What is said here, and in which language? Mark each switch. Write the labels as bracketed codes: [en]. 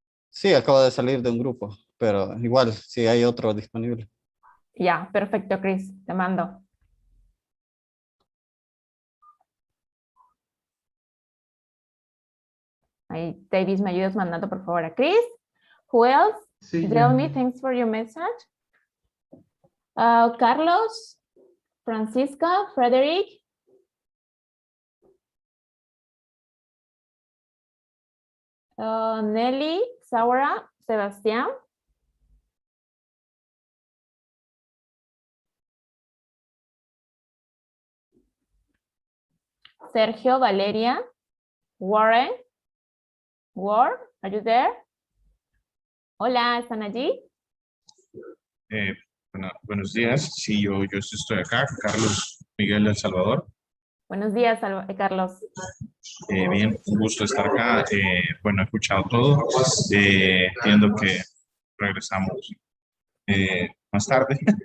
[es] Sí, acabo de salir de un grupo, pero igual, si hay otro disponible. Ya, perfecto, Cris, te mando. Ahí, Davis, ¿me ayudas mandando por favor a Chris? [en] Who else? [es] Sí, [en] Tell me, thanks for your message. Carlos, Francisca, Frederick. Nelly, Saura, Sebastián. Sergio, Valeria, Warren, Ward, are you there? [es] Hola, ¿están allí? Buenos días, sí, yo estoy acá, Carlos Miguel de El Salvador. Buenos días, Carlos. Bien, un gusto estar acá. Bueno, he escuchado todo. Entiendo que regresamos más tarde.